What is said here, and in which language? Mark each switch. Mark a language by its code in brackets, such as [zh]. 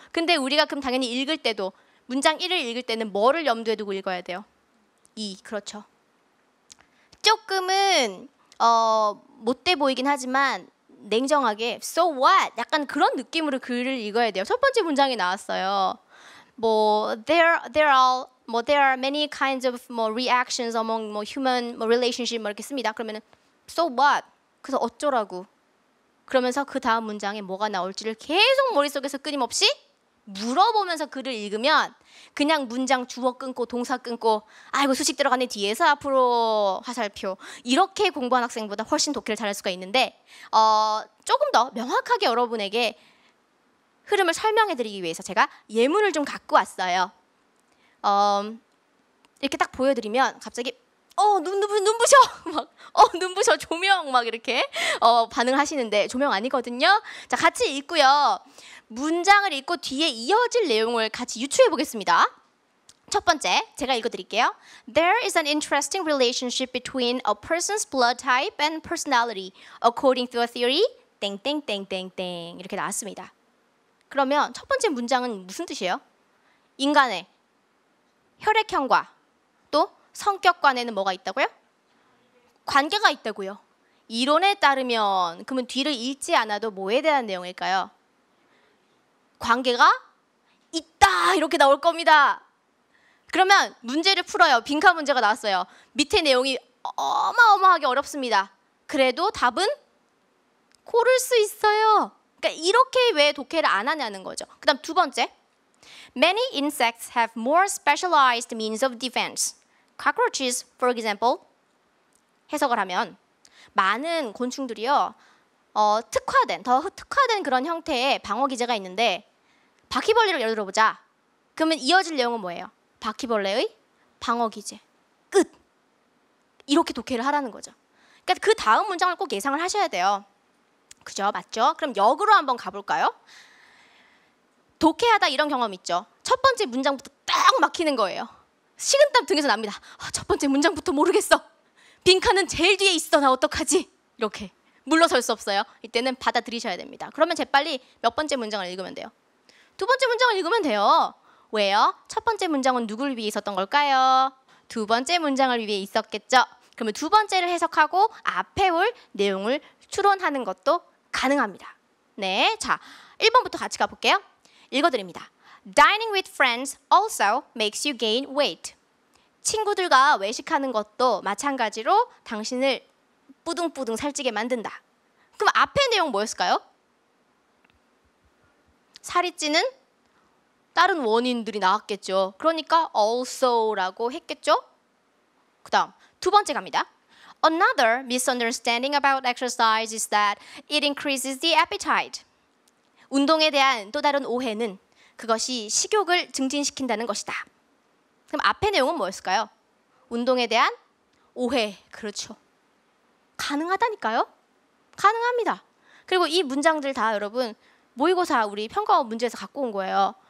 [ko] 근데 우리가 그럼 당연히 읽을 때도 문장 1을 읽을 때는 뭐를 염두에 두고 읽어야 돼요? 2. 그렇죠. 조금은 못돼 보이긴 하지만 냉정하게 [en] so what? [ko] 약간 그런 느낌으로 글을 읽어야 돼요. 첫 번째 문장이 나왔어요. [en] there are many kinds of reactions among human relationship [ko] 이렇게 씁니다. 그러면은 [en] so what? [ko] 그래서 어쩌라고? 그러면서 그 다음 문장에 뭐가 나올지를 계속 머릿속에서 끊임없이 물어보면서 글을 읽으면 그냥 문장 주어 끊고 동사 끊고 아이고 수식 들어가네 뒤에서 앞으로 화살표 이렇게 공부한 학생보다 훨씬 독해를 잘할 수가 있는데 조금 더 명확하게 여러분에게 흐름을 설명해 드리기 위해서 제가 예문을 좀 갖고 왔어요. 이렇게 딱 보여드리면 갑자기 눈부셔 막 눈부셔 조명 막 이렇게 반응하시는데 조명 아니거든요. 자, 같이 읽고요. 문장을 읽고 뒤에 이어질 내용을 같이 유추해 보겠습니다. 첫 번째, 제가 읽어드릴게요. [en] There is an interesting relationship between a person's blood type and personality, according to a theory. [ko] 땡땡땡땡땡 이렇게 나왔습니다. 그러면 첫 번째 문장은 무슨 뜻이에요? 인간의 혈액형과 또 성격 간에는 뭐가 있다고요? 관계가 있다고요. 이론에 따르면 그러면 뒤를 읽지 않아도 뭐에 대한 내용일까요? 관계가 있다 이렇게 나올 겁니다. 그러면 문제를 풀어요. 빈칸 문제가 나왔어요. 밑에 내용이 어마어마하게 어렵습니다. 그래도 답은 고를 수 있어요. 그러니까 이렇게 왜 독해를 안 하냐는 거죠. 그 다음 두 번째. [en] Many insects have more specialized means of defense. Cockroaches, for example. [ko] 해석을 하면 많은 곤충들이요. 더 특화된 그런 형태의 방어 기제가 있는데 바퀴벌레를 예를 들어보자. 그러면 이어질 내용은 뭐예요? 바퀴벌레의 방어 기제. 끝. 이렇게 독해를 하라는 거죠. 그러니까 그 다음 문장을 꼭 예상을 하셔야 돼요. 그죠? 맞죠? 그럼 역으로 한번 가볼까요? 독해하다 이런 경험 있죠? 첫 번째 문장부터 딱 막히는 거예요. 식은땀 등에서 납니다. 첫 번째 문장부터 모르겠어. 빈칸은 제일 뒤에 있어. 나 어떡하지? 이렇게 물러설 수 없어요. 이때는 받아들이셔야 됩니다. 그러면 재빨리 몇 번째 문장을 읽으면 돼요? 두 번째 문장을 읽으면 돼요. 왜요? 첫 번째 문장은 누구를 위해 있었던 걸까요? 두 번째 문장을 위해 있었겠죠. 그러면 두 번째를 해석하고 앞에 올 내용을 추론하는 것도 가능합니다. 네, 자 1번부터 같이 가볼게요. 읽어드립니다. [en] Dining with friends also makes you gain weight. [ko] 친구들과 외식하는 것도 마찬가지로 당신을 뿌둥뿌둥 살찌게 만든다. 그럼 앞에 내용 뭐였을까요? 살이 찌는 다른 원인들이 나왔겠죠. 그러니까 also라고 했겠죠. 그 다음 두 번째 갑니다. [en] Another misunderstanding about exercise is that it increases the appetite. [ko] 운동에 대한 또 다른 오해는 그것이 식욕을 증진시킨다는 것이다. 그럼 앞의 내용은 뭐였을까요? 운동에 대한 오해. 그렇죠. 가능하다니까요. 가능합니다. 그리고 이 문장들 다 여러분 모의고사 우리 평가원 문제에서 갖고 온 거예요.